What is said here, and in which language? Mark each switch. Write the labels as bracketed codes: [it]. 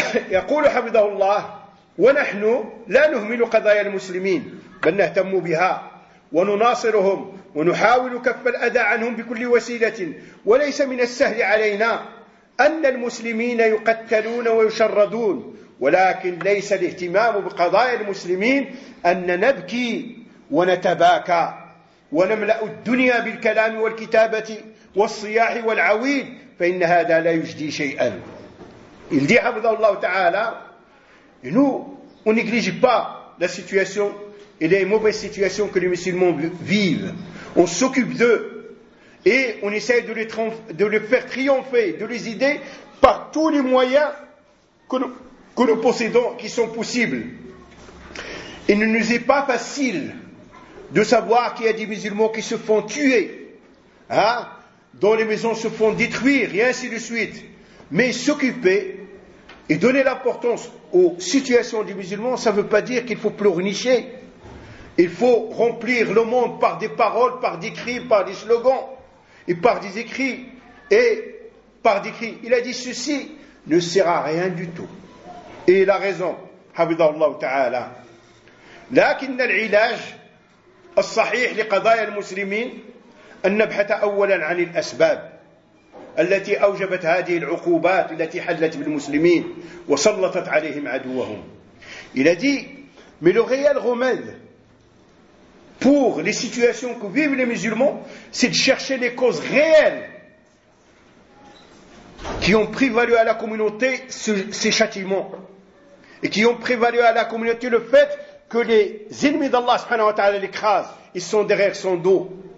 [ar] يقول حفظه الله ونحن لا نهمل قضايا المسلمين بل نهتم بها ونناصرهم ونحاول كف الأذى عنهم بكل وسيلة وليس من السهل علينا أن المسلمين يقتلون ويشردون ولكن ليس الاهتمام بقضايا المسلمين أن نبكي ونتباكى ونملأ الدنيا بالكلام والكتابة والصياح والعويل فإن هذا لا يجدي شيئا. [fr] Il dit, Abdallah Ta'ala, et nous, on néglige pas la situation et les mauvaises situations que les musulmans vivent. On s'occupe d'eux et on essaye de les faire triompher, de les aider par tous les moyens que nous possédons, qui sont possibles. Il ne nous est pas facile de savoir qu'il y a des musulmans qui se font tuer, dont les maisons se font détruire, et ainsi de suite. Mais s'occuper et donner l'importance aux situations des musulmans, ça ne veut pas dire qu'il faut pleurnicher. Il faut remplir le monde par des paroles, par des cris, par des slogans, et par des écrits, et par des cris. Il a dit ceci ne sert à rien du tout. Et il a raison, Habibullah Ta'ala. [ar] لكن العلاج الصحيح لقضايا المسلمين أن نبحث أولا عن الأسباب التي أوجبت هذه العقوبات التي حلت بالمسلمين وسلطت عليهم عدوهم. [fr] Il a dit, mais le réel remède pour les situations que vivent les musulmans, c'est de chercher les causes réelles qui ont prévalu à la communauté ces châtiments et qui ont prévalu à la communauté le fait que les ennemis d'Allah [ar] subhanahu wa ta'ala [fr] l'écrasent, ils sont derrière son dos.